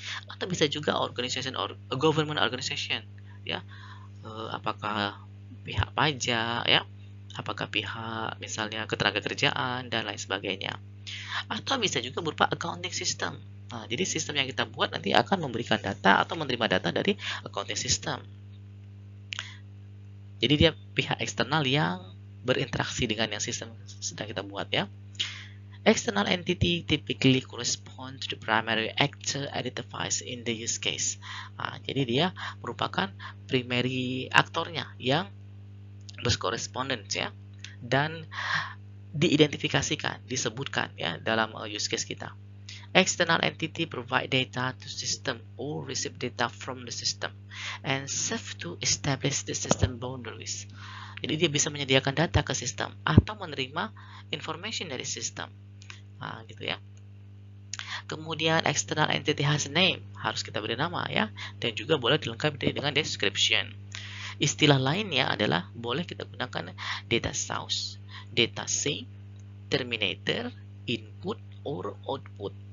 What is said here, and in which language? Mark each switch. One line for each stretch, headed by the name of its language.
Indonesian: Atau bisa juga
English: organization or government organization
Indonesian: ya, apakah pihak pajak ya, apakah pihak misalnya ketenagakerjaan dan lain sebagainya. Atau bisa juga berupa accounting system. Nah, jadi sistem yang kita buat nanti akan memberikan data atau menerima data dari accounting system. Jadi dia pihak eksternal yang berinteraksi dengan yang sistem sedang kita buat ya.
English: External entity typically correspond to the primary actor identified in the use case.
Indonesian: Nah, jadi dia merupakan primary aktornya yang berkoresponden ya, dan diidentifikasikan, disebutkan ya dalam use case kita.
English: External entity provide data to system or receive data from the system and serve to establish the system boundaries.
Indonesian: Jadi dia bisa menyediakan data ke sistem atau menerima information dari sistem. Nah, gitu ya. Kemudian
English: external entity has a name,
Indonesian: harus kita beri nama ya, dan juga boleh dilengkapi dengan description. Istilah lainnya adalah boleh kita gunakan data source, data sink, terminator, input, or output.